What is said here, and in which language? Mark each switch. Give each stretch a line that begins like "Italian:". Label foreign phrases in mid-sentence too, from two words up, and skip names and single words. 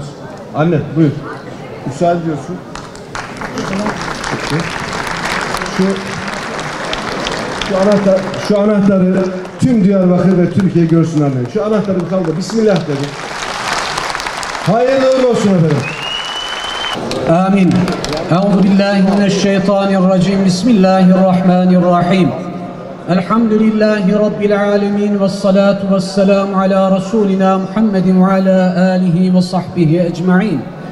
Turkish: Anne buyur. Müsaade diyorsun. Şu anahtarı tüm Diyarbakır ve Türkiye görsün anne. Şu anahtarı bir kaldır. Bismillah dedi. Hayırlı olsun efendim.
Arabic: آمين أعوذ بالله من الشيطان الرجيم بسم الله الرحمن الرحيم الحمد لله رب العالمين والصلاة والسلام على رسولنا محمد وعلى آله وصحبه أجمعين.